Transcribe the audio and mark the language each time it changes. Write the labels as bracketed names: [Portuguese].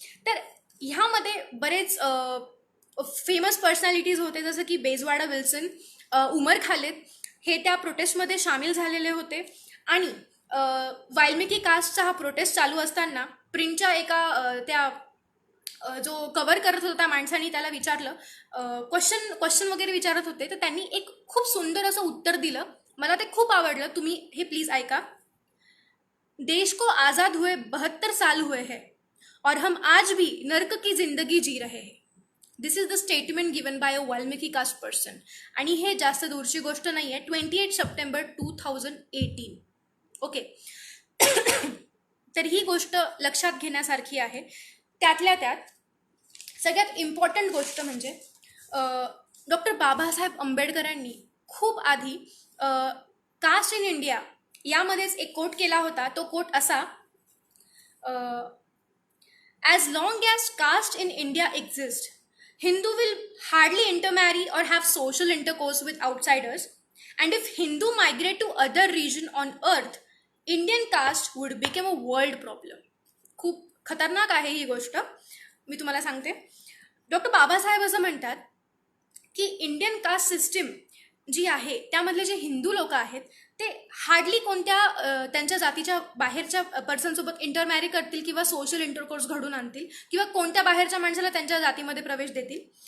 [Marathi] तर ह्यामध्ये बरेच फेमस पर्सनॅलिटीज होते जसं की बेजवाडा विल्सन, उमर खालिद हे त्या प्रोटेस्टमध्ये सामील झालेले होते. आणि वाल्मिकी कास्टचा हा प्रोटेस्ट चालू असताना प्रिंटच्या एका त्या जो कव्हर करत होता माणसाने त्याला विचारलं, क्वेश्चन वगैरे विचारत होते, तर त्यांनी एक खूप सुंदर असं उत्तर दिलं. मला ते खूप आवडलं. तुम्ही हे प्लीज ऐका. [Hindi] देश को आज़ाद हुए 72 साल हुए हैं और हम आज भी नर्क की जिंदगी जी रहे हैं. [English] This is the statement given by a Valmiki caste person. [Marathi] आणि हे जास्त दूरची गोष्ट नाही आहे. 28 सप्टेंबर 2018. ओके. तर ही गोष्ट लक्षात घेण्यासारखी आहे. त्यातल्या त्यात सगळ्यात इम्पॉर्टंट गोष्ट म्हणजे डॉक्टर बाबासाहेब आंबेडकरांनी खूप आधी कास्ट इन इंडिया यामध्येच एक कोट केला होता. तो कोट असा, [English] As long as caste in India exist, Hindu will hardly intermarry or have social intercourse with outsiders, and if Hindu migrate to other region on earth, Indian caste would become a world problem. [Marathi] खूप खतरनाक आहे ही गोष्ट, मी तुम्हाला सांगते. Doctor Babasaheb असं म्हणतात की Indian caste system जी आहे त्यामधले जे हिंदू लोक आहेत ते हार्डली कोणत्या त्यांच्या जातीच्या बाहेरच्या पर्सनसोबत इंटरमॅरी करतील किंवा सोशल इंटरकोर्स घडून आणतील किंवा कोणत्या बाहेरच्या माणसाला त्यांच्या जातीमध्ये प्रवेश देतील.